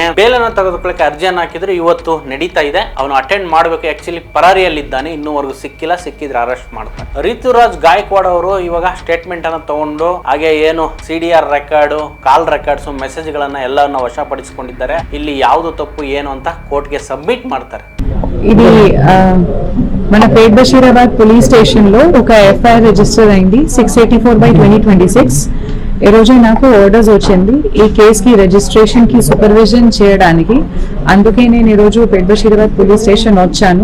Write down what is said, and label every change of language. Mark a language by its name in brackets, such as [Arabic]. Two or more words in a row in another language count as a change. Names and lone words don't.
[Kannada] ಬೇಲನ್ನು ತೆಗೆದುಕೊಳ್ಳಕ್ಕೆ ಅರ್ಜಿಯನ್ನು ಹಾಕಿದ್ರು. ಇವತ್ತು ನಡೀತಾ ಇದೆ. ಅವನು ಅಟೆಂಡ್ ಮಾಡಬೇಕು. ಆಕ್ಚುಲಿ ಪರಾರಿಯಲ್ಲಿದ್ದಾನೆ, ಇನ್ನೂವರೆಗೂ ಸಿಕ್ಕಿಲ್ಲ. ಸಿಕ್ಕಿದ್ರೆ ಅರೆಸ್ಟ್ ಮಾಡ್ತಾರೆ. ರಿತುರಾಜ್ ಗಾಯಕ್ವಾಡ್ ಅವರು ಇವಾಗ ಸ್ಟೇಟ್ಮೆಂಟ್ ಅನ್ನು ತಗೊಂಡು ಹಾಗೆ ಏನು [English] CDR record, call records, message [Kannada] ಗಳನ್ನ ಎಲ್ಲವನ್ನ ವಶಪಡಿಸಿಕೊಂಡಿದ್ದಾರೆ. ಇಲ್ಲಿ ಯಾವುದು ತಪ್ಪು ಏನು ಅಂತ కోర్టుಗೆ సబ్మిట్ ಮಾಡ್ತಾರೆ. [Telugu] ఇది మన పేట్ బషీరాబాద్ [English] police station [Telugu] లో ఒక [English] FIR register [Telugu] అయింది 684/2026. ఈ రోజు నాకు ఆర్డర్స్ వచ్చింది ఈ కేస్ కి రిజిస్ట్రేషన్ కి సూపర్విజన్ చేయడానికి. అందుకే నేను ఈ రోజు పేట్ బషీరాబాద్ [English] police station [Telugu] వచ్చాను.